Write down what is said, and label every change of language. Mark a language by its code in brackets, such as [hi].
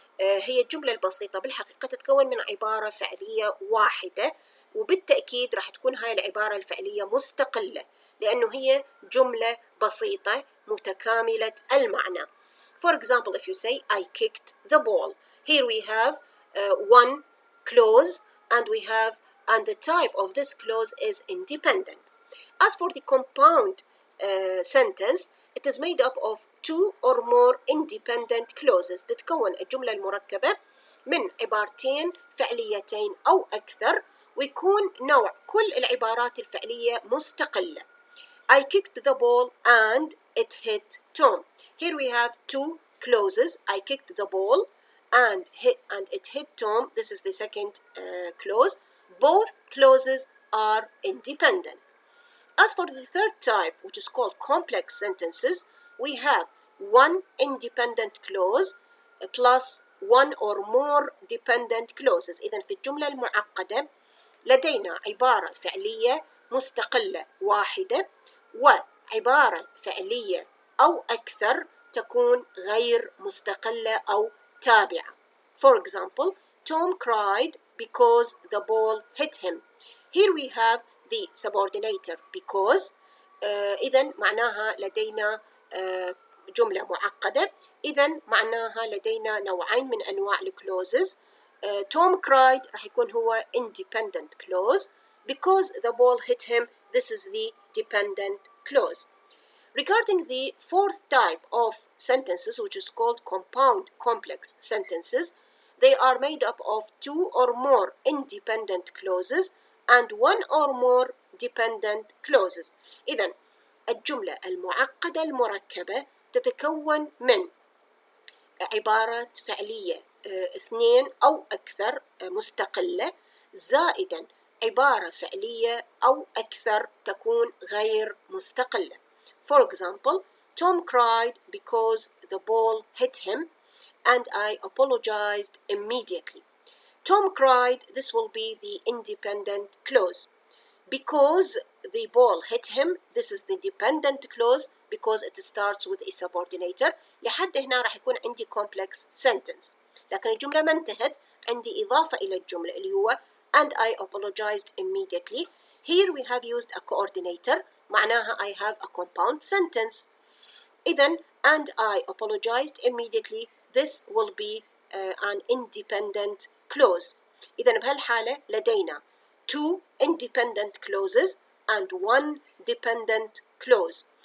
[ar] هي الجملة البسيطة بالحقيقة تتكون من عبارة فعلية واحدة، وبالتأكيد راح تكون هاي العبارة الفعلية مستقلة لأنه هي جملة بسيطة متكاملة المعنى. [en] For example, if you say I kicked the ball, here we have one clause and the type of this clause is independent. As for the compound sentence, it is made up of two or more independent clauses. [ar] تتكون الجملة المركبة من عبارتين فعليتين أو أكثر، ويكون نوع كل العبارات الفعلية مستقلة. [en] I kicked the ball and it hit Tom. Here we have two clauses. I kicked the ball and it hit Tom. This is the second clause. Both clauses are independent. As for the third type, which is called complex sentences, we have one independent clause plus one or more dependent clauses. [ar] إذن في الجملة المعقدة لدينا عبارة فعلية مستقلة واحدة وعبارة فعلية أو أكثر تكون غير مستقلة أو تابعة. [en] For example, Tom cried because the ball hit him. Here we have the subordinator because. [ar] إذن معناها لدينا جملة معقدة. إذن معناها لدينا نوعين من أنواع الكلوزز. [en] Tom cried [ar] راح يكون هو [en] independent clause. Because the ball hit him, this is the dependent clause. Regarding the fourth type of sentences, which is called compound complex sentences, they are made up of two or more independent clauses and one or more dependent clauses. [ar] إذن الجملة المعقدة المركبة تتكون من عبارات فعلية اثنين أو أكثر مستقلة زائدا عبارة فعلية أو أكثر تكون غير مستقلة. [en] For example, Tom cried because the ball hit him and I apologized immediately. Tom cried, this will be the independent clause. Because the ball hit him, this is the dependent clause because it starts with a subordinator. [ar] لحد هنا راح يكون عندي [en] complex sentence. [ar] لكن الجملة ما انتهت، عندي إضافة إلى الجملة اللي هو [en] and I apologized immediately. Here we have used a coordinator. معناها I have a compound sentence. إذن and I apologized immediately, this will be an independent clause. [ar] إذن بهالحالة لدينا [en] two independent clauses and one dependent clause.